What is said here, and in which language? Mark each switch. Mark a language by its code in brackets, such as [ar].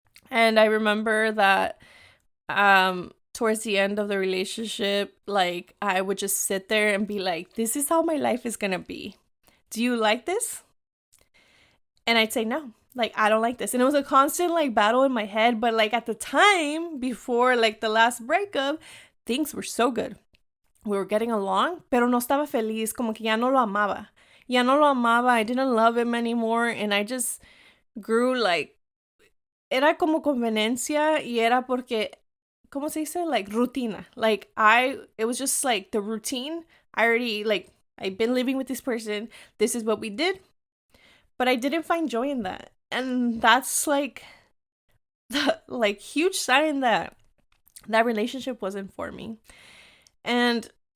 [en] And I remember that towards the end of the relationship, like, I would just sit there and be like, this is how my life is gonna be. Do you like this? And I'd say no. Like, I don't like this. And it was a constant like battle in my head. But like, at the time, before like the last breakup, things were so good. We were getting along, [es] pero no estaba feliz, como que ya no lo amaba. Ya no lo amaba. [en] I didn't love him anymore. And I just grew like, [es] era como conveniencia, y era porque, ¿cómo se dice? [en] Like, rutina. Like, it was just like the routine. I already, like, I've been living with this person. This is what we did. But I didn't find joy in that. And that's like the huge sign that that relationship wasn't for me. And